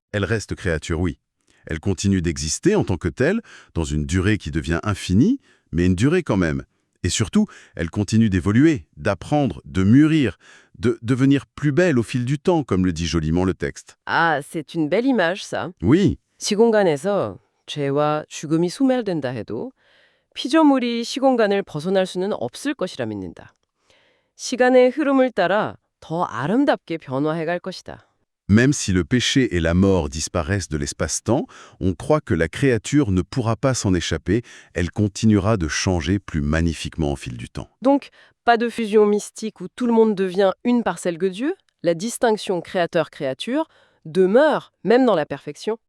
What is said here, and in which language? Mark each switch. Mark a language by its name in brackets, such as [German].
[French] Elles restent créatures, oui. Elles continuent d'exister en tant que telles, dans une durée qui devient infinie, mais une durée quand même. Et surtout, elles continuent d'évoluer, d'apprendre, de mûrir, de devenir plus belles au fil du temps, comme le dit joliment le texte. Ah, c'est une belle image, ça. Oui, [Korean] 시공간에서 죄와 죽음이 소멸된다 해도 피조물이 시공간을 벗어날 수는 없을 것이라 믿는다. 시간의 흐름을 따라 더 아름답게 변화해갈 것이다. [French] même si le péché et la mort disparaissent de l'espace-temps, on croit que la créature ne pourra pas s'en échapper, elle continuera de changer plus magnifiquement au fil du temps. Donc, pas de fusion mystique où tout le monde devient une parcelle de Dieu. La distinction créateur-créature demeure, même dans la perfection.